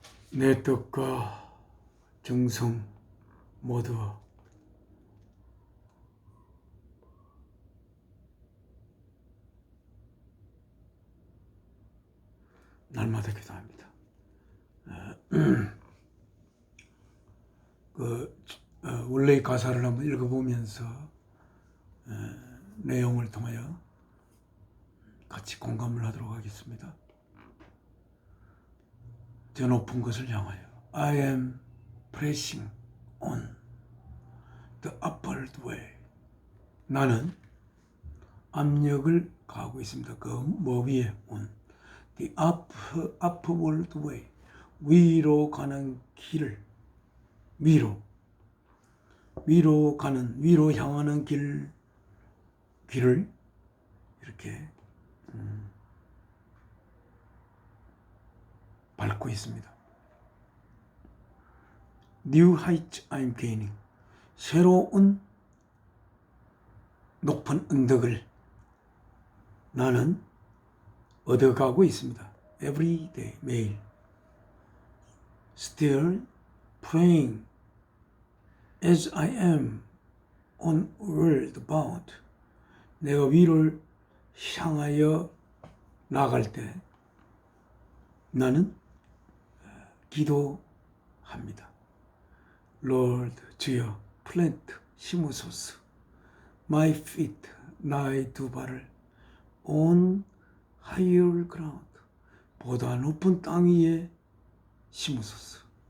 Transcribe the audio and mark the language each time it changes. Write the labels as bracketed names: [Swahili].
[Korean] 내 뜻과 정성 모두 날마다 기도합니다. 원래의 가사를 한번 읽어보면서 내용을 통하여 같이 공감을 하도록 하겠습니다. 저 높은 것을 향하여 [English] I am pressing on the upward way. [Korean] 나는 압력을 가하고 있습니다. 그 뭐 위에 [English] on the upward way. [Korean] 위로 가는 길을 위로 향하는 길을 이렇게 밟고 있습니다. [English] New heights I'm gaining. [Korean] 새로운 높은 언덕을 나는 얻어가고 있습니다. [English] Every day, 매일. Still praying as I am onward bound. [Korean] 내가 위를 향하여 나아갈 때 나는 기도합니다. Lord, 주여, plant, 심으소서. [English] My feet, [Korean] 나의 두 발을 [English] on higher ground, [Korean] 보다 높은 땅 위에 심으소서.